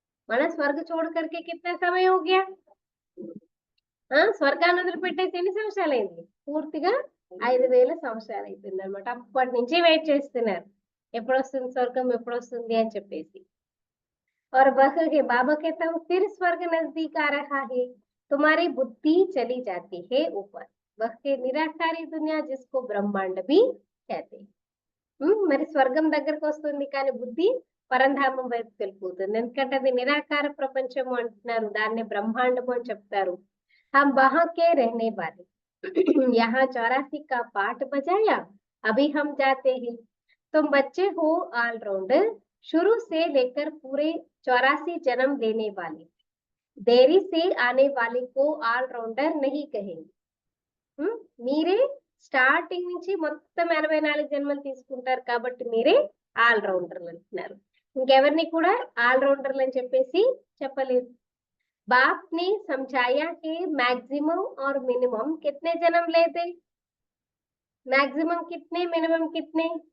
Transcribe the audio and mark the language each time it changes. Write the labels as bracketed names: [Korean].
[Telugu] మన స్వర్గ [Hindi] छोड़ करके कितना समय हो गया? [Telugu] స్వర్గాన్ని వదిలిపెట్టేసి ఎన్ని సంవత్సరాలు అయింది? పూర్తిగా 5000 సంవత్సరాలు అయిపోయింది అనమాట. అప్పటి నుంచి వెయిట్ చేస్తున్నారు, ఎప్పుడు వస్తుంది స్వర్గం, ఎప్పుడు వస్తుంది అని చెప్పేసి. [Hindi] और वह है बाबा कहता हूँ फिर स्वर्ग नजदीक आ रहा है, तुम्हारी बुद्धि चली जाती है ऊपर। वह है निराकारी दुनिया जिसको ब्रह्मांड भी कहते हैं। [Telugu] మరి స్వర్గం దగ్గరకు వస్తుంది కానీ బుద్ధి పరంధామం వైపు వెళ్ళిపోతుంది. ఎందుకంటే అది నిరాకార ప్రపంచము అంటున్నారు, దాన్ని బ్రహ్మాండము అని చెప్తారు. [Hindi] हम वहां के रहने वाले यहाँ 84 का पाठ बजाया, अभी हम जाते हैं। तुम बच्चे हो ऑलराउंडर, शुरू से लेकर पूरे 84 जन्म लेने वाले। देरी से आने वाले को ऑलराउंडर नहीं कहेंगे। [Telugu] మీరే స్టార్టింగ్ నుంచి మొత్తం 84 జన్మలు తీసుకుంటారు కాబట్టి మీరే ఆల్ రౌండర్లు అంటున్నారు. ఇంకెవరిని కూడా ఆల్ రౌండర్లు అని చెప్పేసి చెప్పలేదు. [Hindi] बाप ने समझाया कि मैक्सिमम और मिनिमम कितने जन्म लेते? मैक्सिमम कितने, मिनिमम कितने?